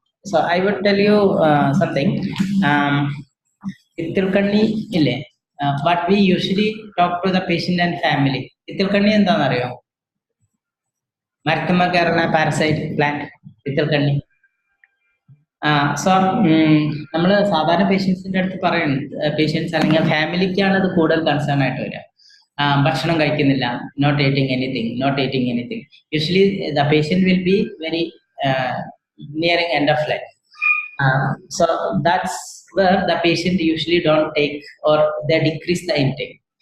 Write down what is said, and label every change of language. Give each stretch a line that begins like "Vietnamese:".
English: So I would tell you something. Um,
Malayalam: ഇത്തിൽക്കണ്ണി ഇല്ലേ,
English: what we usually talk to the patient and family.
Malayalam: ഇത്തിൽക്കണ്ണി എന്താണെന്നറിയോ? മരത്തുമ്മ കയറുന്ന parasite plant ഇത്തിൽക്കണ്ണി. So നമ്മൾ സാധാരണ പേഷ്യൻസിന്റെ അടുത്ത് പറയുന്നത്, പേഷ്യൻസ് അല്ലെങ്കിൽ ഫാമിലിക്കാണ് അത് കൂടുതൽ കൺസേൺ ആയിട്ട് വരിക. ഭക്ഷണം കഴിക്കുന്നില്ല,
English: Not eating anything. Usually the patient will be very nearing end of life. So that's where the patient usually don't take, or they decrease the intake.